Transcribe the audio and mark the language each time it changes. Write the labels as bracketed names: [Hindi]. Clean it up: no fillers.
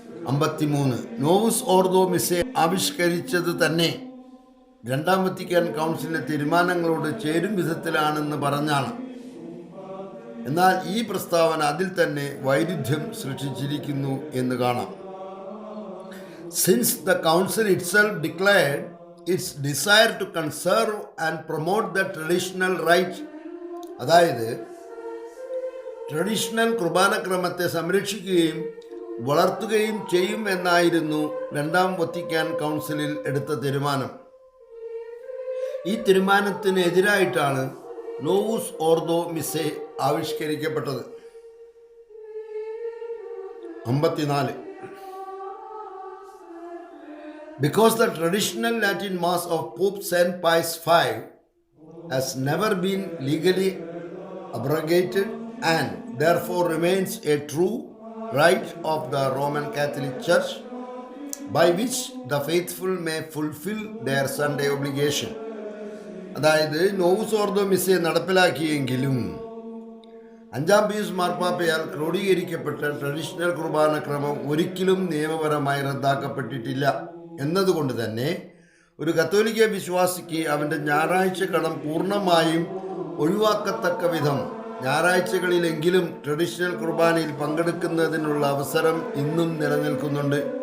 [Malayalam] 53 നോവുസ് ഓർദോ മിസ്സെ ആവിഷ്കരിച്ചത് തന്നെ രണ്ടാം വത്തിക്കാൻ കൗൺസിലിന്റെ തീരുമാനങ്ങളോട് ചേരും വിധത്തിലാണെന്ന് പറഞ്ഞാണ്. എന്നാൽ ഈ പ്രസ്താവന അതിൽ തന്നെ വൈരുദ്ധ്യം സൃഷ്ടിച്ചിരിക്കുന്നു എന്ന് കാണാം. [English] Since the council itself declared its desire to conserve and promote the traditional rite, [Malayalam] അതായത് ട്രഡീഷണൽ കുർബാനക്രമത്തെ സംരക്ഷിക്കുകയും വളർത്തുകയും ചെയ്യും എന്നായിരുന്നു രണ്ടാം വത്തിക്കാൻ കൗൺസിലിൽ എടുത്ത തീരുമാനം. ഈ തീരുമാനത്തിന് എതിരായിട്ടാണ് നോവുസ് ഓർദോ മിസ്സെ ആവിഷ്കരിക്കപ്പെട്ടത്. [English] 54 Because the traditional Latin Mass of Pope St. Pius V has never been legally abrogated and therefore remains a true rite of the Roman Catholic Church by which the faithful may fulfill their Sunday obligation. [Malayalam] അതായത് നോവുസ് ഓർദോ മിസ്സെ നടപ്പിലാക്കിയെങ്കിലും 5-ാം Pius മാർപ്പാപ്പയാൽ ക്രോഡീകരിക്കപ്പെട്ട traditional കുർബാനക്രമം ഒരിക്കലും നിയമപരമായി റദ്ദാക്കപ്പെട്ടിട്ടില്ല എന്നതുകൊണ്ട് തന്നെ ഒരു കത്തോലിക്ക വിശ്വാസിക്ക് അവൻ്റെ ഞായറാഴ്ച കടം പൂർണ്ണമായും ഒഴിവാക്കത്തക്ക വിധം ഞായറാഴ്ചകളിലെങ്കിലും ട്രഡീഷണൽ കുർബാനയിൽ പങ്കെടുക്കുന്നതിനുള്ള അവസരം ഇന്നും നിലനിൽക്കുന്നുണ്ട്.